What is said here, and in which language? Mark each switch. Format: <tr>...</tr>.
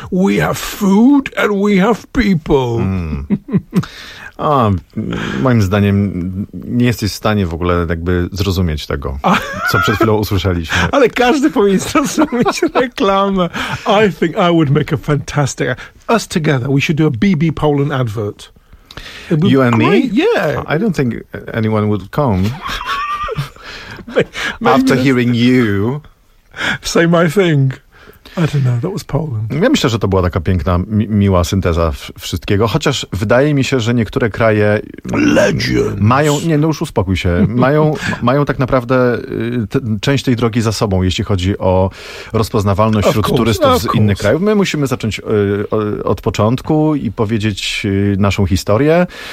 <en>We have food and we have people.</en> <pl>A moim zdaniem nie jesteś w stanie w ogóle jakby zrozumieć tego, co przed chwilą usłyszeliśmy. Ale każdy powinien zrozumieć reklamę.</pl> <en>I think I would make a fantastic... Us together, we should do a BB Poland advert. You and me? Yeah. I don't think anyone would come after hearing you. Say my thing. I don't know, that was Poland.</en> <pl>Ja myślę, że to była taka piękna, miła synteza wszystkiego, chociaż wydaje mi się, że niektóre kraje...</pl> <en>Legends.</en> <pl>Mają, nie, no już uspokój się. Mają tak naprawdę część tej drogi za sobą, jeśli chodzi o rozpoznawalność wśród turystów z innych krajów. My musimy zacząć od początku i powiedzieć naszą historię.</pl>